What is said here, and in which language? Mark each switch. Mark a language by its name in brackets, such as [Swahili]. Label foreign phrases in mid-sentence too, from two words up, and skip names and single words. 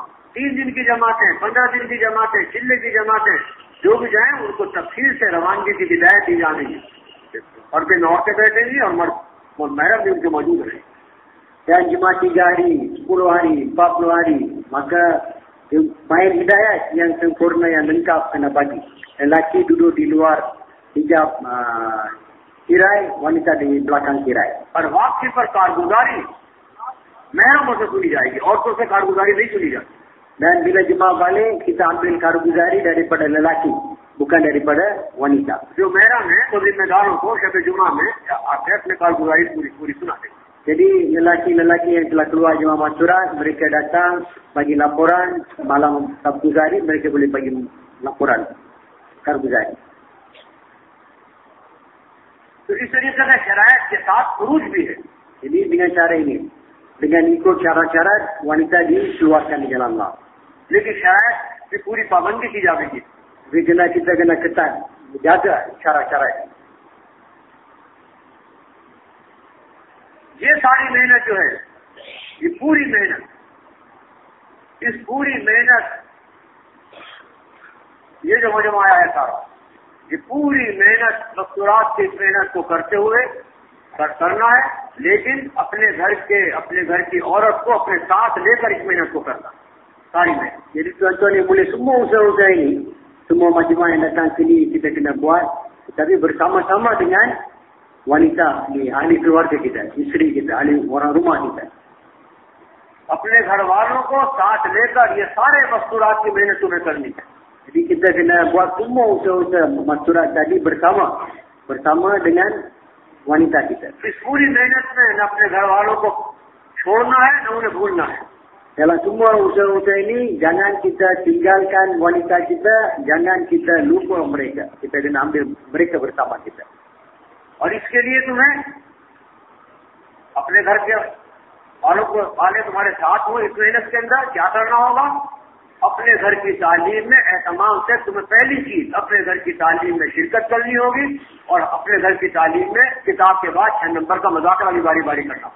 [Hindi] 3 दिन की जमातें, 15 दिन की जमातें, चिल्ले की जमातें, जो भी जाए उनको तफसील से रवानगी की हिदायत दी जाएगी। और फिर औरतें बैठेंगी और महरम भी उनके मौजूद रहेंगे। [Malay] Dan jemaah 3 hari, 10 hari, 40 hari, maka main hidayat yang sempurna, yang lengkap kena bagi. Lelaki duduk di luar hijab tirai, wanita di belakang tirai. [Hindi] और वापसी पर कारगुजारी महरमों से सुनी जाएगी, औरतों से कारगुजारी नहीं सुनी जाएगी। [Malay] Dan bila jemaah balik, kita ambil karguzari daripada lelaki, bukan daripada wanita. [Hindi] जो महरम है तो जिम्मेदारों को शब जुमा में आके अपने कारगुजारी पूरी सुना देंगे। [Malay] Jadi lelaki-lelaki yang telah keluar jemaah masurat, mereka datang bagi laporan, malam Sabtu hari mereka boleh bagi laporan karguzari. [Hindi] तो इस तरीके से शरायत के साथ खुरूज भी है। [Malay] Jadi dengan cara ini, dengan ikut syarat-syarat, wanita dikeluarkan di jalan Allah. [Hindi] लेकिन शरायत की पूरी पाबंदी की जाएगी। [Malay] Kita kena ketat jaga syarat-syarat. [Hindi] ये सारी मेहनत जो है, ये पूरी मेहनत इस पूरी मेहनत, ये जो मजमा आया है सारा, ये पूरी मेहनत मस्तूरात की इस मेहनत को करते हुए करना है, लेकिन अपने घर की औरत को अपने साथ लेकर इस मेहनत को करना सारी मेहनत. [Malay] Jadi tuan-tuan yang boleh semua usaha-usaha ini, semua majmua yang datang sini kita kena buat, tapi bersama-sama dengan wanita, ahli keluarga kita, isteri kita, ahli orang rumah kita. [Hindi] अपने घर वालों को साथ लेकर ये सारे मस्तूरात की मेहनत तुम्हें करनी है. [Malay] Jadi kita kena buat semua usaha-usaha masturat tadi bersama dengan wanita kita. [Hindi] इस पूरी मेहनत में न अपने घर वालों को छोड़ना है, न उन्हें भूलना है. [Malay] Dalam semua usaha-usaha ini, jangan kita tinggalkan wanita kita, jangan kita lupa mereka. Kita kena ambil mereka bersama kita. [Hindi] और इसके लिए तुम्हें अपने घर के वाले तुम्हारे साथ हो इस मेहनत के अंदर क्या करना होगा? अपने घर की तालीम में एहतमाम से तुम्हें पहली चीज अपने घर की तालीम में शिरकत करनी होगी और अपने घर की तालीम में किताब के बाद 6 नंबर का मुज़ाकरा वाली बारी करना.